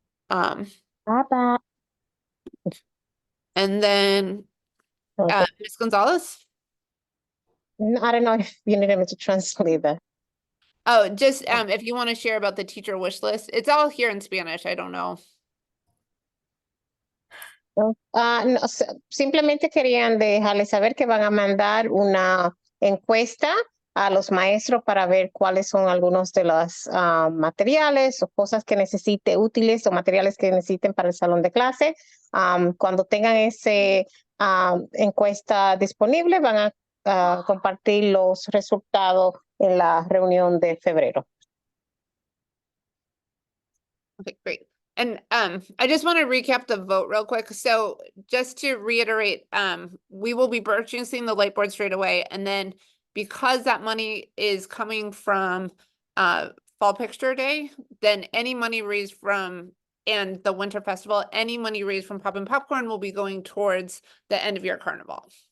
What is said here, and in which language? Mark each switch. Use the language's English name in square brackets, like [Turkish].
[English] And then Ms. Gonzalez? I don't know if you needed me to translate that. Oh, just if you want to share about the teacher wish list, it's all here in Spanish. I don't know. [Spanish] No, simplemente querían dejarles saber que van a mandar una encuesta a los maestros para ver cuáles son algunos de los materiales o cosas que necesite, útiles o materiales que necesiten para el salón de clase. Cuando tengan ese encuesta disponible, van a compartir los resultados en la reunión de febrero. [English] Okay, great. And I just want to recap the vote real quick. So just to reiterate, we will be purchasing the light board straight away. And then because that money is coming from Fall Picture Day, then any money raised from and the Winter Festival, any money raised from Poppin Popcorn will be going towards the end of year carnival.